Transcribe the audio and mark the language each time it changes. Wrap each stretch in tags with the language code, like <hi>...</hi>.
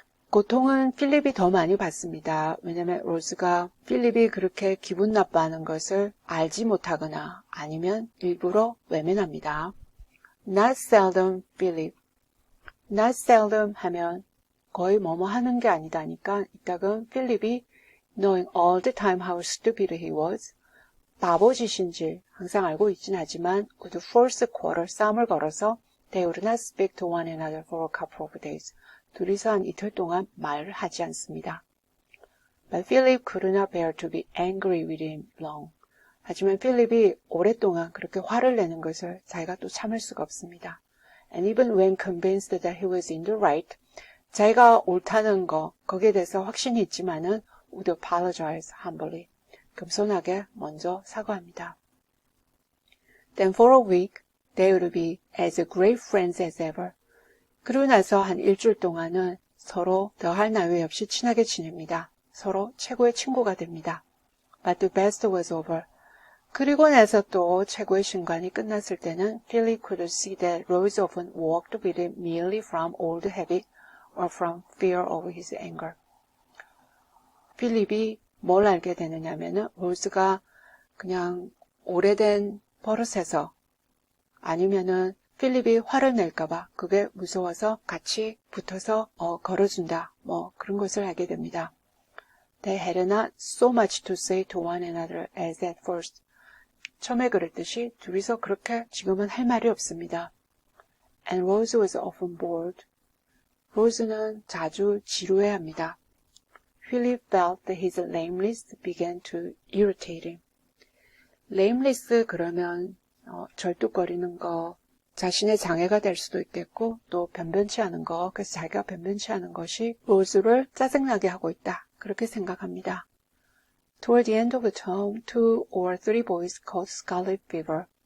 <ko>고통은 필립이 더 많이 받습니다. 왜냐하면 로즈가 필립이 그렇게 기분 나빠하는 것을 알지 못하거나 아니면 일부러 외면합니다.</ko> <en>Not seldom Philip. Not seldom</en> <ko>하면 거의 뭐뭐 하는 게 아니다니까 이따금 필립이</ko> <en>knowing all the time how stupid he was.</en> <ko>바보짓인지 항상 알고 있긴 하지만</ko> <en>would force quarrel</en> <ko>싸움을 걸어서</ko> <en>they would not speak to one another for a couple of days.</en> <ko>둘이서 한 이틀 동안 말을 하지 않습니다.</ko> <en>But Philip could not bear to be angry with him long.</en> <ko>하지만 필립이 오랫동안 그렇게 화를 내는 것을 자기가 또 참을 수가 없습니다.</ko> <en>And even when convinced that he was in the right,</en> <ko>자기가 옳다는 거 거기에 대해서 확신이 있지만은</ko> <en>would apologize humbly.</en> <ko>겸손하게 먼저 사과합니다.</ko> <en>Then for a week, they would be as great friends as ever.</en> <ko>그러고 나서 한 일주일 동안은 서로 더할 나위 없이 친하게 지냅니다. 서로 최고의 친구가 됩니다.</ko> <en>But the best was over.</en> <ko>그리고 나서 또 최고의 순간이 끝났을 때는</ko> <en>Philip could see that Rose often walked with him merely from old habit or from fear of his anger.</en> <ko>필립이 뭘 알게 되느냐면은 로즈가 그냥 오래된 버릇에서 아니면은 필립이 화를 낼까봐 그게 무서워서 같이 붙어서 걸어준다. 뭐 그런 것을 하게 됩니다.</ko> <en>They had not so much to say to one another as at first.</en> <ko>처음에 그랬듯이 둘이서 그렇게 지금은 할 말이 없습니다.</ko> <en>And Rose was often bored.</en> <ko>로즈는 자주 지루해합니다.</ko> <en>Philip felt that his lameness began to irritate him.</en> <ko>lameness 그러면 절뚝거리는 거, 자신의 장애가 될 수도 있겠고 또 변변치 않은 거, 그래서 자기가 변변치 않은 것이 로즈를 짜증나게 하고 있다. 그렇게 생각합니다.</ko> <en>Toward the end of the term, 2 or 3 boys caught scarlet fever.</en>